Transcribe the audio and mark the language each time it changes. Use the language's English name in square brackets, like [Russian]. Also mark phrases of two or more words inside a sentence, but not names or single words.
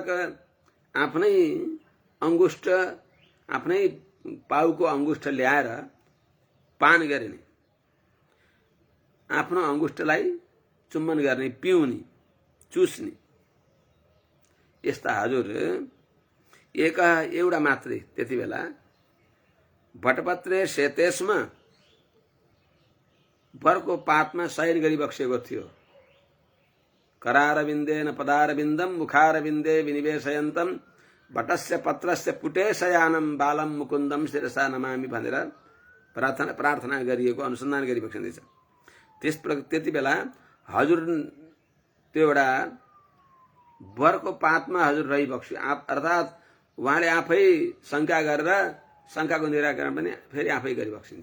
[Nepali] आफ्नै अंगुष्ठ, आफ्नै पाउको अंगुष्ठ ल्याएर पान गर्ने, आफ्नो अंगुष्ठलाई चुम्बन गर्ने, पिउने, चुस्ने, यस्ता हजुर एउटा मात्रै त्यति बेला [Sanskrit] बटपत्रे शेतेस्म, [Nepali] बरको पातमा शयन गरी बक्सेको थियो। [Sanskrit] करारविन्देन पदारविन्दम मुखारविन्दे विनिवेशयन्तम बटस्य पत्रस्य पुटे शयानम बालम मुकुन्दम शिरसा नमामि [Nepali] भनेर प्रार्थना गरिएको, अनुसन्धान गरी बक्सिँदैछ। त्यति बेला हजुर त्यो एउटा बरको पातमा हजुर रहिबक्स्यो, अर्थात उहाँले आफै शंका गरेर शंकाको निराकरण पनि फेरि आफै गरिबक्सिन्छ।